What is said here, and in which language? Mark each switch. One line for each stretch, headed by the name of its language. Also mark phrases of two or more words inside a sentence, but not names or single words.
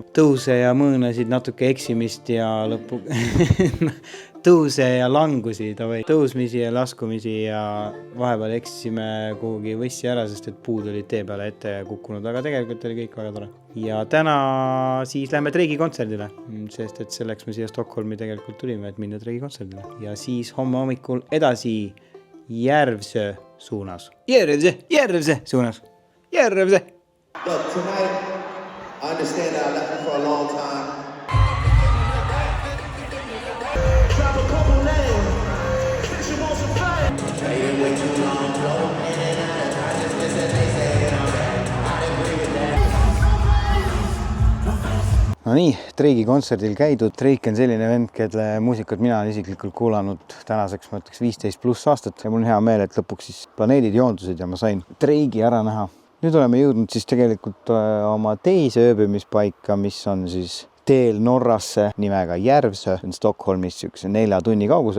Estonian: Tõuse ja mõõnasid, natuke eksimist ja lõppu tõuse ja langusi, tõusmisi ja laskumisi ja vahepeal eksisime kuhugi võssi ära, sest et puud olid tee peale ette kukkunud, aga tegelikult oli kõik väga tore. Ja täna siis lähme Treigi kontserdile, sest et selleks me siia Stockholmi tegelikult tulime, et minna Treigi kontserdile. Ja siis homme hommikul edasi Järvsö suunas. Järvsö suunas. Järvsö!
English: Look, tonight, I understand that I left you for a long time. Drop a couple names, since you want some fame. Waiting way too long, go in and out of time, just listen, they say it alright. I agree with that.
Estonian: No nii, Treigi kontserdil käidud. Treik on selline vend, kelle muusikat mina olen isiklikult kuulanud tänaseks, ma ütleks 15+ aastat ja mul on hea meel, et lõpuks siis planeedid joondusid ja ma sain Treigi ära näha. Nüüd oleme jõudnud siis tegelikult oma teise ööbimispaika, mis on siis teel Norrasse nimega Järvsö, Stockholmis 4 tunni kaugusel.